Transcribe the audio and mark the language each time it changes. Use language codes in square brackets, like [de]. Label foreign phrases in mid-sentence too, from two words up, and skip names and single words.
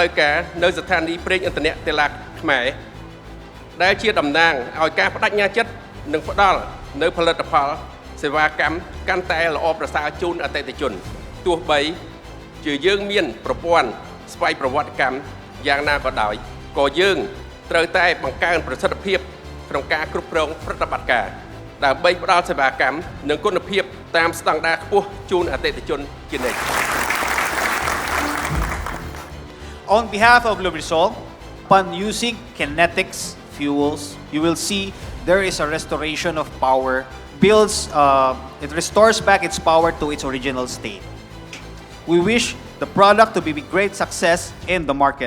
[km] វការនៅស្ថានីយ៍ប្រេងឥន្ធនៈតេឡាខ្មែរដែលជាតំណាងឲ្យការបដិញ្ញាចិត្តនិងផ្ដល់នៅផលិតផលសេវាកម្មកាន់តែល្អប្រសើរជូនអតិថិជនទោះបីជាយើងមានប្រព័ន្ធស្វ័យប្រវត្តិកម្មយ៉ាងណាក៏ដោយក៏យើងត្រូវតែបង្កើនប្រសិទ្ធភាពក្នុងការគ្រប់គ្រងប្រតិបត្តិការដើម្បីផ្ដល់សេវាកម្មនិងគុណភាពតាមស្តង់ដារខ្ពស់ជូនអតិថិជនជានិច្ច [en] On behalf of Lubrisol, upon using kinetics fuels, you will see there is a restoration of power, it restores back its power to its original state. We wish the product to be a great success in the market.